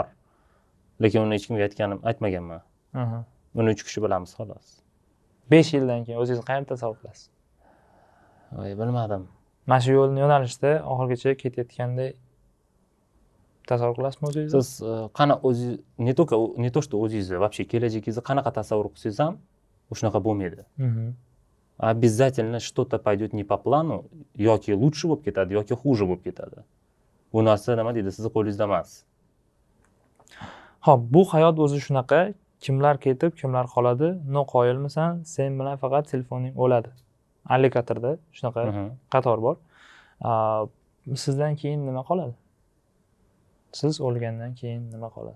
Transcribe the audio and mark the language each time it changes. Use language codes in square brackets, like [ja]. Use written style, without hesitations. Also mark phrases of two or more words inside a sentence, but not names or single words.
[uz] Lekin uni hech kimga aytmaganman. Buni 3 kishi bilamiz xolos. 5 yildan keyin o'zingiz qayerda tasavvur qilasiz? Bilmadim. Mana shu yo'nalishda oxirgacha ketayotgandek tasavvur qilasizmi o'zingizni? Siz qana o'zingiz [ru] не то что [uz] o'zingizni, вообще kelajagingizni qanaqa tasavvur qilsangiz ham o'shunaqa bo'lmaydi. [ru] Обязательно что-то пойдет не по плану, [uz] yoki лучше bo'lib ketadi, yoki хуже bo'lib ketadi. Bu narsa nima deydi, sizni qo'lingizda emas. Xo'p, bu hayot o'zi shunaqa, kimlar ketib, kimlar qoladi. No qoyilmisan, sen bilan faqat telefoning o'ladi. Alligatorda shunaqa qator bor. Sizdan keyin nima qoladi? Siz o'lgandan keyin nima qoladi?